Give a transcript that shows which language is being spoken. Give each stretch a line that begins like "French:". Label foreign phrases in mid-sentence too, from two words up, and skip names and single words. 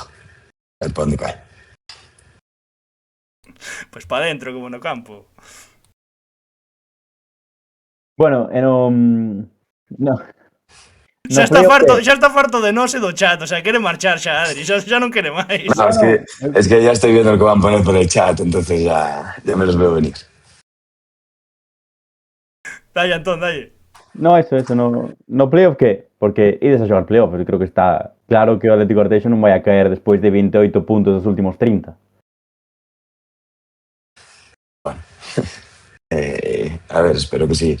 Galician: A ver pa onde cae. Pois pa dentro, como no campo. Bueno, no. Xa está farto de nós e do chat,
Spanish: o sea,
Galician: quere marchar xa, Adri, xa non quere máis.
Spanish: No, es que ya estoy viendo lo que van a poner por el chat, entonces ya me los veo venir.
Galician: Dalle, Antón, dalle. No, eso, no playoff que, porque ides a xogar playoff, eu creo que está claro que o Atlético Arteixo non vai a caer despois de 28 puntos dos últimos 30.
Spanish: Bueno, a ver, espero que sí.